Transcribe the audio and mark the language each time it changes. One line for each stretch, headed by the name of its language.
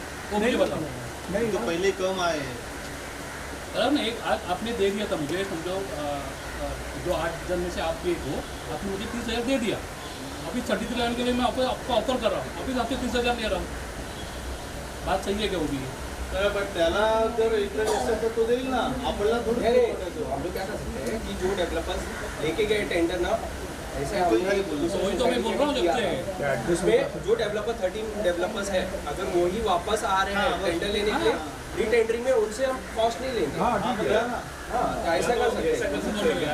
Hindi: वो मुझे बताओ नहीं तो पहले कम आए. सर ना एक आज आपने दे दिया था मुझे समझो जो 8 जन में से आप एक हो आपने मुझे 30,000 दे दिया. अभी 33 लेवल के लिए मैं आपको ऑफर कर रहा हूँ अभी आपसे 30,000 ले रहा हूँ. बात सही है क्या वो भी?
Marathi: पण त्याला जर इंटरेस्ट असेल तर तो देईल ना. आपल्याला थोडी
Hindi: हम लोग क्या कर सकते हैं कि जो डेवलपर्स लेके गए टेंडर ना ऐसे वही तो मैं बोल रहा हूँ जब से उसमें जो डेवलपर 13 डेवलपर्स है अगर वही वापस आ रहे हैं टेंडर लेने के लिए रीटेंडरिंग में उनसे हम कॉस्ट नहीं लेंगे. हाँ तो ऐसा कर सकते हैं.